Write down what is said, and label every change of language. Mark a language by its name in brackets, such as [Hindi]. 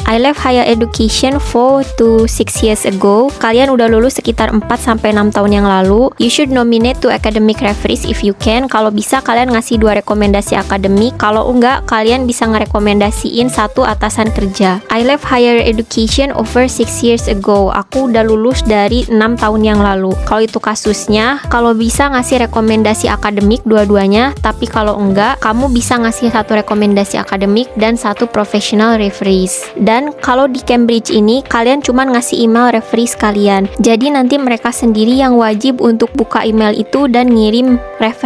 [English] I left higher education 4 to 6 years ago. [Indonesian] Kalian udah lulus sekitar 4-6 tahun yang lalu. [English] You should nominate 2 academic referees if you can. [Indonesian] Kalau bisa kalian ngasih 2 rekomendasi akademik. Kalau enggak, kalian bisa ngerekomendasiin 1 atasan kerja. [English] I left higher education over 6 years ago. [Indonesian] Aku udah lulus dari 6 tahun yang lalu. Kalau itu kasusnya, kalau bisa ngasih rekomendasi akademik dua-duanya, tapi kalau enggak, kamu bisa ngasih 1 rekomendasi akademik dan 1 professional referees. Dan kalau di Cambridge ini, kalian cuma ngasih email referees kalian. Jadi nanti mereka sendiri yang wajib untuk buka email itu dan ngirim referensi